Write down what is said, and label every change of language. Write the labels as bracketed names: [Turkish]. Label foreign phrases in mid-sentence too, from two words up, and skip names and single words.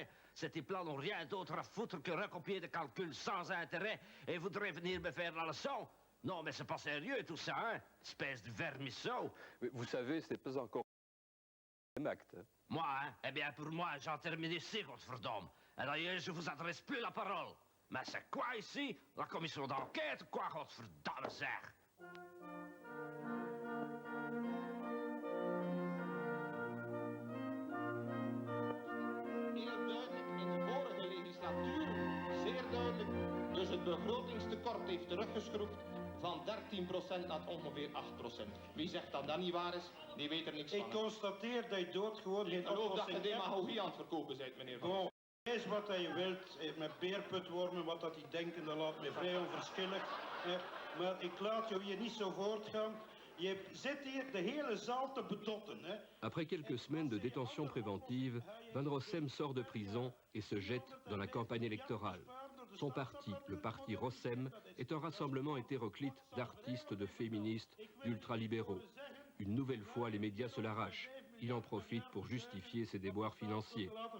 [French] Ces types-là n'ont rien d'autre à foutre que recopier des calculs sans intérêt et voudraient venir me faire la leçon? Non, mais c'est pas sérieux tout ça, hein? Espèce de vermisseau. Mais vous savez, ce n'est pas encore un acte. Hein. Moi, hein? Eh bien, pour moi, j'en termine ici, Godverdomme. Et d'ailleurs, je vous adresse plus la parole. Mais c'est quoi ici? La commission d'enquête, quoi, [Dutch] Godverdomme, zeg? Heel duidelijk in de vorige legislatuur, zeer duidelijk. Dus het begrotingstekort heeft teruggeschroefd van 13% naar ongeveer 8%. Wie zegt dat dat niet waar is, die weet er niks van. Ik constateer dat je doodgewoon geen Ik geloof dat oplossing je hebt. demagogie aan het verkopen bent, meneer Van. Bon, lees wat je wilt, met beerputwormen, wat dat die denken, dat laat mij vrij onverschillig. Maar ik laat je hier niet zo voortgaan. Je zit hier de hele zaal te bedotten. Hè. [French] Après quelques semaines de détention préventive, Van Rossem sort de prison et se jette dans la campagne électorale. Son parti, le parti Rossem, est un rassemblement hétéroclite d'artistes, de féministes, d'ultralibéraux. Une nouvelle fois, les médias se l'arrachent. Il en profite pour justifier ses déboires financiers.